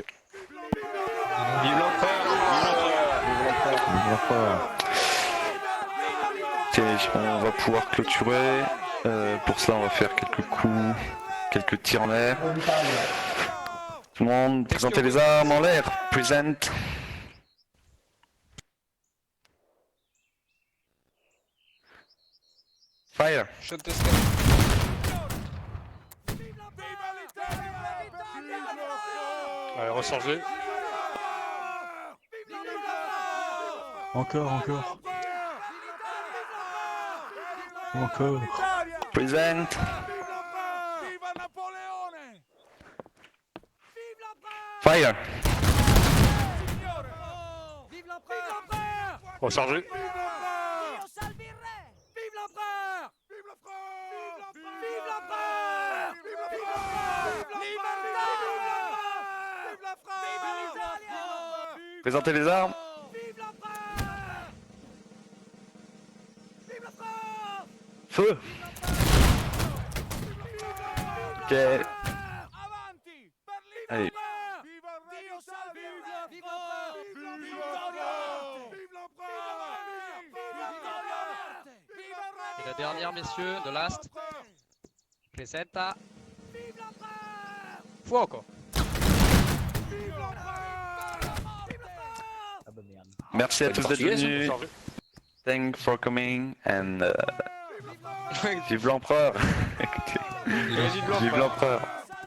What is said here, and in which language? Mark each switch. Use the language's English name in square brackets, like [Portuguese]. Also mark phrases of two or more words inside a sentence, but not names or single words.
[French] Vive l'empereur! Ok, on va pouvoir clôturer. Pour cela, on va faire quelques coups, quelques tirs en l'air. Tout le monde, présentez les armes en l'air. [English] Present. Fire. Shot de step. [French] Allez, rechargez. Encore, encore. Encore. [English] Present. [Italian] Viva Napoleone! [French] Vive l'empereur! [English] Fire. [French] Vive l'empereur! Rechargez. Vive l'empereur! Vive l'empereur! Vive l'empereur! Vive l'empereur! Vive l'empereur! Vive la France! Vive l'Italie! Présentez les armes. Vive l'empereur! Vive la France! Feu. Ok. [Italian] Avanti! Per [French] Allez. [Italian] l'Italia! Viva Dio salve! [French] Vive l'empereur! Vive l'empereur! Vive l'empereur! Et la dernière, messieurs, de last. [Italian] Presenta. [French] Vive l'empereur! [Italian] Fuoco! [French] Vive l'empereur! Vive l'empereur! Merci à tous d'être venus. Rechargez. [English] Thanks for coming and [French] vive l'empereur. Vive Vive l'empereur.